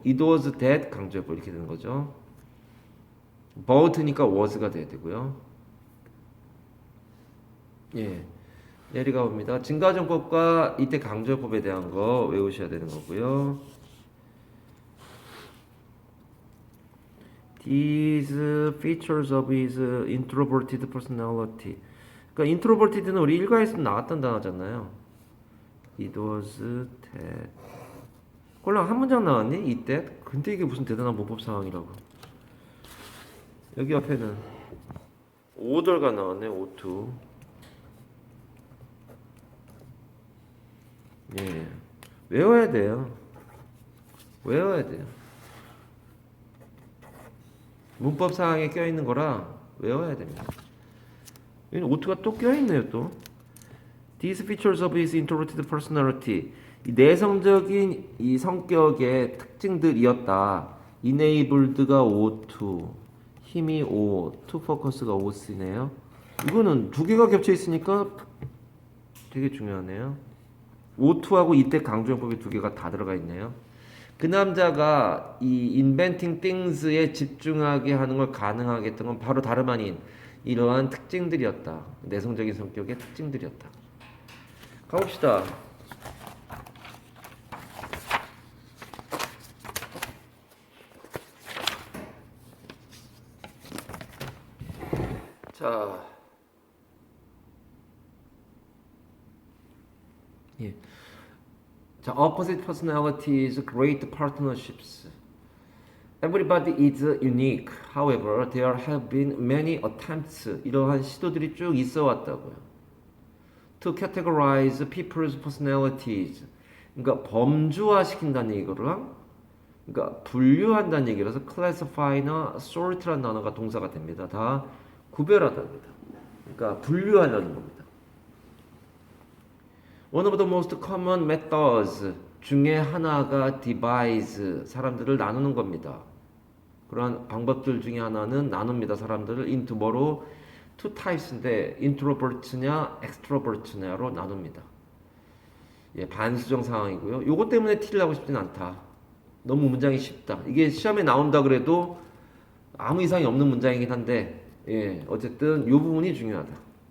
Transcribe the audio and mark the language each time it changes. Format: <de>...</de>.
<ko>It was that 강조해법 이렇게 되는 거죠. bought니까 was가 돼야 되고요. 예, 내리가 봅니다. 증가정법과 이때 강조해법에 대한 거 외우셔야 되는 거고요.</ko> <en>These features of his introverted personality.</en> <ko>그러니까 introverted는 우리 일과에서 나왔던 단어잖아요. It was that. 꼴랑 한 문장 나왔니? It that? 근데 이게 무슨 대단한 문법 상황이라고. 여기 옆에는 order가 나왔네. O2. 예, 외워야 돼요. 외워야 돼요. 문법 사항에 껴있는 거라 외워야 됩니다. 여기는 오트가 또 껴있네요.</ko> <en>또 These features of his introverted personality.</en> <ko>이 내성적인 이 성격의 특징들이었다. enabled가 O2, 힘이 O, to focus가 OC네요. 이거는 두 개가 겹쳐 있으니까 되게 중요하네요. O2하고 이때 강조형법이 두 개가 다 들어가 있네요. 그 남자가 이 inventing things에 집중하게 하는 걸 가능하게 했던 건 바로 다름 아닌 이러한 특징들이었다. 내성적인 성격의 특징들이었다. 가봅시다.</ko> <en>예. 자, opposite personalities create partnerships. Everybody is unique. However, there have been many attempts.</en> <ko>이러한 시도들이 쭉 있어 왔다고요.</ko> <en>To categorize people's personalities.</en> <ko>그러니까 범주화시킨다는 얘기랑 그러니까 분류한다는 얘기라서 classify나 sort라는 단어가 동사가 됩니다. 다 구별하답니다. 그러니까 분류하려는 겁니다.</ko> <en>One of the most common methods</en> <ko>중에 하나가</ko> <en>devise,</en> <ko>사람들을 나누는 겁니다. 그러한 방법들 중에 하나는 나눕니다. 사람들을 into 뭐로? two types인데 introvert냐 extrovert냐로 나눕니다. 예, 반수정 상황이고요. 요것 때문에 티를 하고 싶진 않다. 너무 문장이 쉽다. 이게 시험에 나온다 그래도 아무 이상이 없는 문장이긴 한데 예, 어쨌든 요 부분이 중요하다.</ko>